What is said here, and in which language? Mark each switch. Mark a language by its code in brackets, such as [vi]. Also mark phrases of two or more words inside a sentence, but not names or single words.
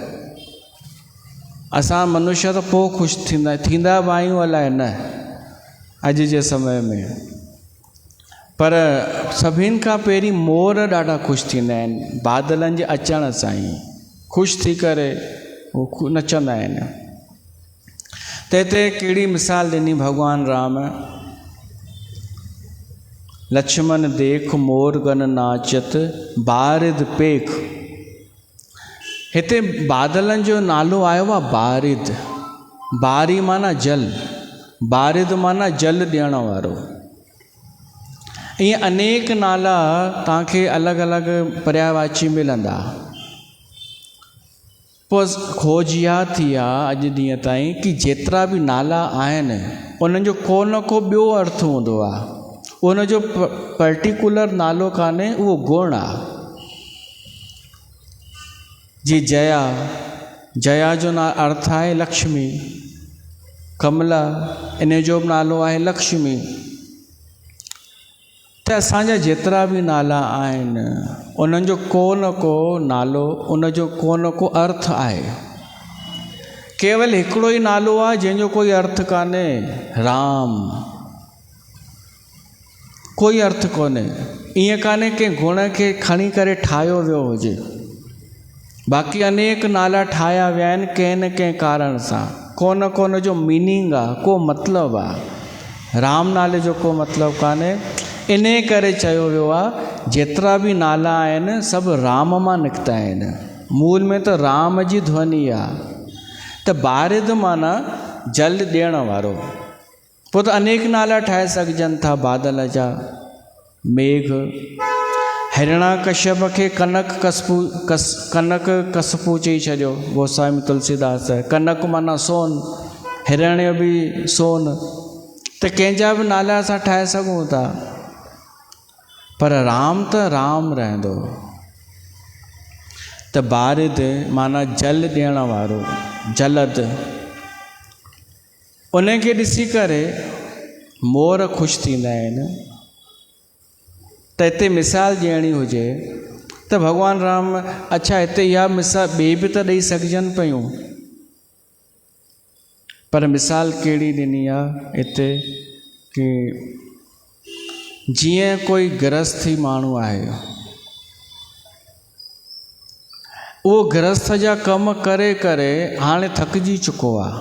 [sd] असां मनुष्य त पोइ ख़ुशि थींदा बि आहियूं, अलाए न अॼु जे समय में, पर सभिनि खां पहिरीं मोर ॾाढा ख़ुशि थींदा आहिनि बादलनि जे अचण सां ई, ख़ुशि थी करे हू नचंदा आहिनि। त हिते कहिड़ी मिसाल ॾिनी भॻवानु राम? [awa] लक्ष्मण देख मोर गन नाचत बारिद पेख। [sd] हिते बादलनि जो नालो आयो आहे बारिद। बारी माना जल, बारिद माना जल ॾियण वारो। ईअं अनेक नाला तव्हांखे अलॻि अलॻि पर्यायवाची मिलंदा। पोइ खोज इहा थी आहे अॼु ॾींहं ताईं कि जेतिरा बि नाला आहिनि उन्हनि जो को न को ॿियो अर्थ हूंदो आहे। उनजो पर्टिकुलर नालो कान्हे, उहो गुण आहे। जी जया, जया जो ना अर्थ आहे लक्ष्मी, कमला इन जो बि नालो आहे लक्ष्मी। त असांजा जेतिरा बि नाला आहिनि उन्हनि जो को न को नालो, उन जो को न को अर्थ आहे। केवल हिकिड़ो ई नालो आहे जंहिंजो कोई अर्थ कान्हे, राम। कोई अर्थ कोन्हे। ईअं कान्हे के गुण खे खणी करे ठाहियो वियो हुजे। बाक़ी अनेक नाला ठाहिया विया आहिनि कंहिं न कंहिं कारण सां। को न को जो मीनिंग आहे, को मतिलबु आहे। राम नाले जो को मतिलबु कान्हे। इन करे चयो वियो आहे जेतिरा बि नाला आहिनि सभु राम मां निकिता आहिनि। मूल में त राम जी ध्वनि आहे। त बारिद माना जल ॾियण वारो। पोइ त अनेक नाला ठाहे सघजनि था बादल जा। मेघ, हिरणाकश्यप खे कनक कसपू चई छॾियो गोस्वामी तुलसीदास। कनक माना सोन, हिरण्य बि सोन। त कंहिंजा बि नाला असां ठाहे सघूं था, पर राम त राम रहंदो। त बारिद माना जल ॾियण वारो, जलद। उनखे ॾिसी करे मोर ख़ुशि थींदा आहिनि। त हिते मिसाल ॾियणी हुजे त भॻवानु राम, अच्छा हिते इहा मिसाल ॿिए बि त ॾेई सघजनि पियूं, पर मिसाल कहिड़ी ॾिनी आहे हिते कि जीअं कोई गृहस्थी माण्हू आहे, उहो गृहस्थ जा कम करे करे हाणे थकिजी चुको आहे।